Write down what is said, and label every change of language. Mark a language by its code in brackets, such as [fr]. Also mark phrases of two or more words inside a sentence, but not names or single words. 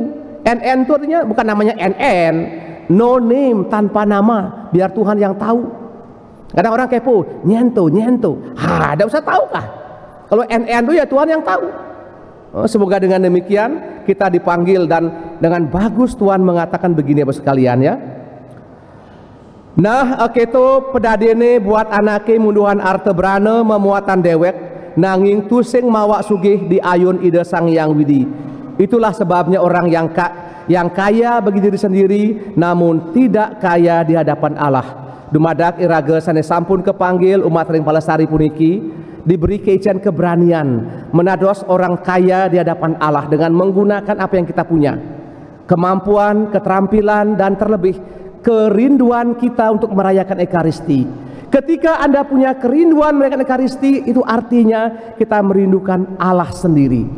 [id] NN itu artinya bukan namanya NN, [en] no name, [id] tanpa nama, biar Tuhan yang tahu. Kadang orang kepo, nyento. Tidak usah tahu kah? Kalau NN itu ya Tuhan yang tahu. Semoga dengan demikian kita dipanggil dan dengan bagus Tuhan mengatakan begini Bapak sekalian ya. Nah, [ban] keto pedadene buat anake munduhan arte brane memuatan dewek nanging tusing mawa sugih di ayun ide Sang Hyang Widi. [id] Itulah sebabnya orang yang kaya bagi diri sendiri namun tidak kaya di hadapan Allah. [ban] Dumadak iraga sane sampun kepanggil umat ring Palasari puniki [id] diberi keician keberanian menados orang kaya di hadapan Allah dengan menggunakan apa yang kita punya, kemampuan, keterampilan, dan terlebih kerinduan kita untuk merayakan Ekaristi. Ketika Anda punya kerinduan merayakan Ekaristi, itu artinya kita merindukan Allah sendiri.